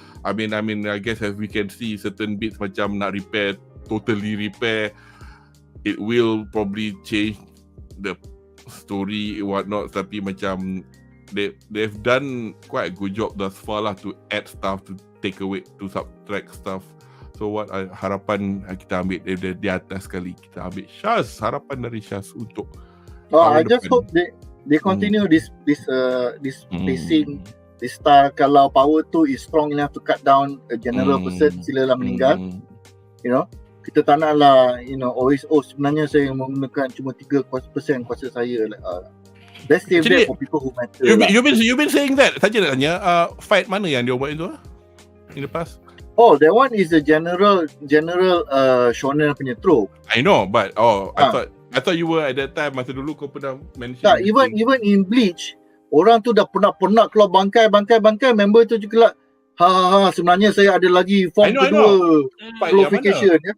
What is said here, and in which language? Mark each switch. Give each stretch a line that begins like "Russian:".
English: I mean, I guess as we can see certain bits
Malay: macam nak repair,
English: totally repair, it will probably change the story what not,
Malay: tapi macam
English: they've done quite a good job thus far lah to add stuff, to take away, to subtract stuff.
Malay: So what harapan kita ambil di atas sekali, kita ambil Shaz, harapan dari Shaz untuk
English: I just hope they continue this pacing, this style.
Malay: Kalau
English: power tu is strong enough to cut down a general person,
Malay: silalah meninggal.
English: You know,
Malay: kita tak nak lah,
English: you know, always
Malay: sebenarnya saya menggunakan cuma 3% kuasa saya.
English: Let's save that for people who matter. You've been saying that.
Malay: Saja nak tanya, fight mana yang dia buat itu
English: in the past? Oh, that one is a general shonen
Malay: punya
English: trope. I know, but I thought you were at that time,
Malay: masa dulu kau pernah mention. Tak, even in Bleach, orang tu dah penat keluar bangkai, member tu juga lah, sebenarnya saya ada lagi form kedua, glorification.